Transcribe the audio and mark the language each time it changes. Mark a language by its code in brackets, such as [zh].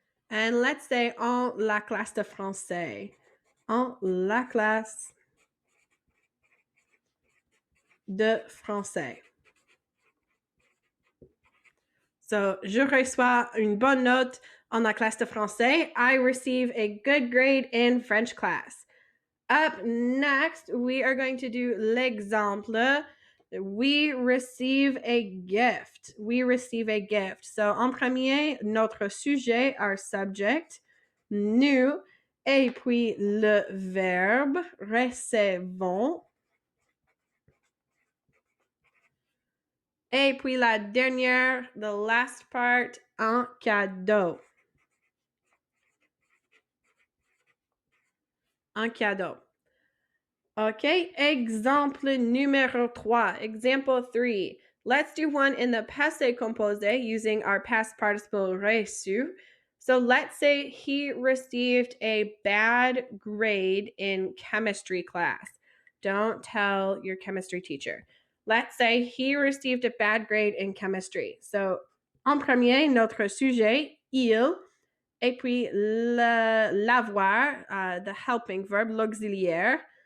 [en] And let's say [fr] en la classe de français. En la classe de français. So, je reçois une bonne note en la classe de français. [en] I receive a good grade in French class. Up next, we are going to do l'exemple. We receive a gift. We receive a gift. [fr] So, en premier, notre sujet, [en] our subject, [fr] nous, et puis le verbe, recevons. Et puis la dernière, [en] the last part, [fr] un cadeau. Un cadeau. Okay, exemple numéro 3. [en] Example 3. Let's do one in the passé composé using our past participle reçu. So let's say he received a bad grade in chemistry class. Don't tell your chemistry teacher. Let's say he received a bad grade in chemistry. [fr] So, en premier, notre sujet, il, et puis l'avoir, [en] the helping verb, [fr] l'auxiliaire.